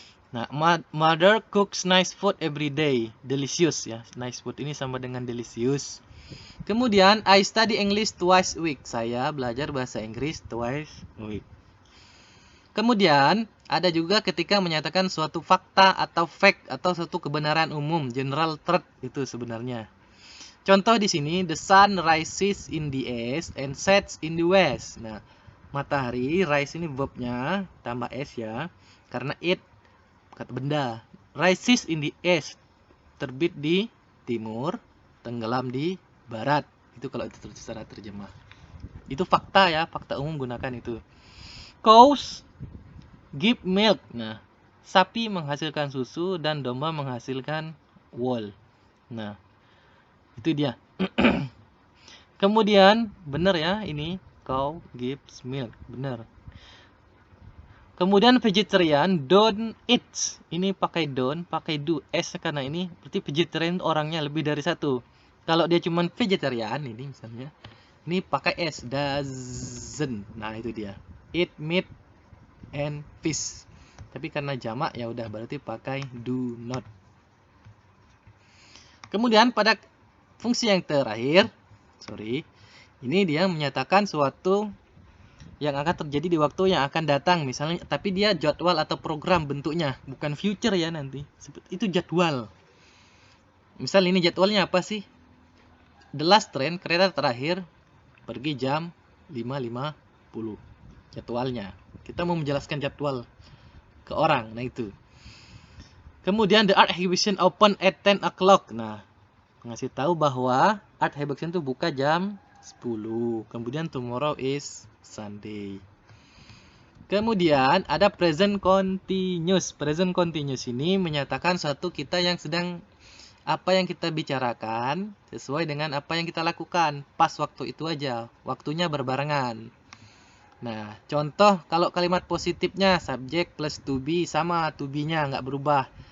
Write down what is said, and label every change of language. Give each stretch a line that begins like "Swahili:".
English: Nah, mother cooks nice food every day, delicious ya.
Indonesian: Nice food ini sama dengan delicious.
English: Kemudian I study English twice a week.
Indonesian: Saya belajar bahasa Inggris
English: twice a week.
Indonesian: Kemudian ada juga ketika menyatakan suatu fakta atau fact atau suatu kebenaran umum, general truth itu sebenarnya. Contoh di sini,
English: the sun rises in the east and sets in the west.
Indonesian: Nah, matahari, rise ini verbnya tambah s ya, karena it kata benda.
English: Rises in the east,
Indonesian: terbit di timur, tenggelam di barat. Itu kalau itu secara terjemah. Itu fakta ya, fakta umum gunakan itu.
English: Cows give milk.
Indonesian: Nah, sapi menghasilkan susu dan domba menghasilkan wool. Nah, itu dia. Kemudian, benar ya ini,
English: cow gives milk,
Indonesian: benar.
English: Kemudian vegetarian don't eat.
Indonesian: Ini pakai don't, pakai do, s karena ini berarti vegetarian orangnya lebih dari satu. Kalau dia cuman vegetarian ini misalnya, ini pakai s, doesn't. Nah, itu dia.
English: Eat meat and fish.
Indonesian: Tapi karena jamak ya udah berarti pakai do not. Kemudian pada fungsi yang terakhir, ini dia menyatakan suatu yang akan terjadi di waktu yang akan datang misalnya, tapi dia jadwal atau program bentuknya, bukan future ya nanti. Itu jadwal. Misal ini jadwalnya apa sih?
English: The last train,
Indonesian: kereta terakhir pergi jam 5.50. Jadwalnya. Kita mau menjelaskan jadwal ke orang. Nah, itu. Kemudian
English: the art exhibition open at 10 o'clock.
Indonesian: Nah, ngasih tahu bahwa art exhibition itu buka jam 10.
English: Kemudian tomorrow is Sunday.
Indonesian: Kemudian ada
English: present continuous.
Indonesian: Present continuous ini menyatakan suatu kita yang sedang apa yang kita bicarakan sesuai dengan apa yang kita lakukan pas waktu itu aja. Waktunya berbarengan. Nah, contoh kalau kalimat positifnya subject plus to be sama, to be-nya nggak berubah.